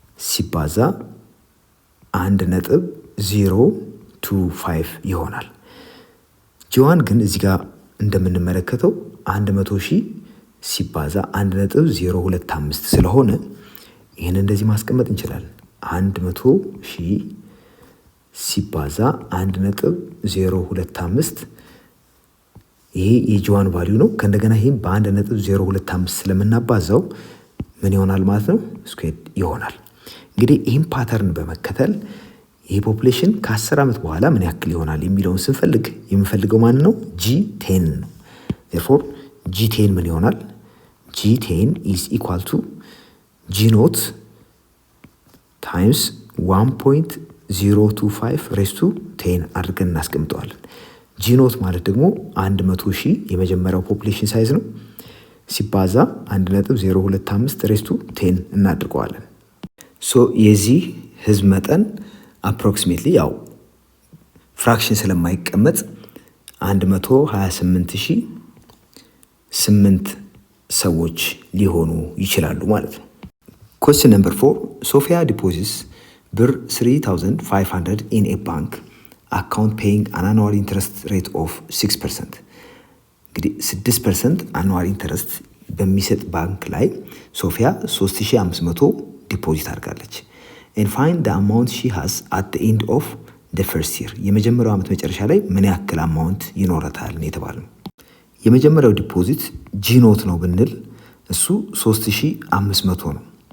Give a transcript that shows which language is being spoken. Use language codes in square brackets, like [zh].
[am] ሲባዛ 1.025 ይሆናል። G1 ግን እዚህ ጋር እንደምንመለከተው 100,000 ሲባዛ 1.025 ስለሆነ ይህን እንደዚህ ማስቀመጥ እንችላለን። 100,000 ሲባዛ 1.025 ይሄ የጂ1 ቫልዩ ነው። ከእንደገና ይሄን በ1.025 ስለምናባዛው ምን ይሆናል ማለት ነው? ስኩዌር ይሆናል። እንግዲህ ይህን ፓተርን በመከተል ይሄ ፖፑሌሽን ከ10 ዓመት በኋላ ምን ያክል ይሆናል የሚለውን ስንፈልግ የምንፈልገው ማን ነው? G10 ነው። therefore G10 ምን ይሆናል? [en] G10 is equal to G0 times 1.025 raised to 10 [am] አድርገን እናስቀምጠዋለን። G0 ማለት ደግሞ 100,000 የመጀመሪያው ፖፑሌሽን ሳይዝ ነው ሲባዛ 1.025 [en] raised to 10 [am] እናድርገዋለን። ሶ የዚህ ህዝብ መጠን አፕሮክሲሜትሊ ያው ፍራክሽን ስለማይቀመጥ 128,008 ሰዎች ሊሆኑ ይችላሉ ማለት ነው። [en] Question number 4 Sophia deposits ብር 3,500 in a bank account paying an annual interest rate of 6%. [am] እንግዲህ [en] 6% annual interest [am] በሚሰጥ ባንክ ላይ ሶፊያ 3,500 ዲፖዚት አድርጋለች። [en] and find the amount she has at the end of the first year [am] የመጀመሪያው ዓመት መጨረሻ ላይ ምን ያክል አማውንት ይኖራታል ነው የተባለው። የመጀመሪያው ዲፖዚት G0 ነው ብንል እሱ 3,500 ነው።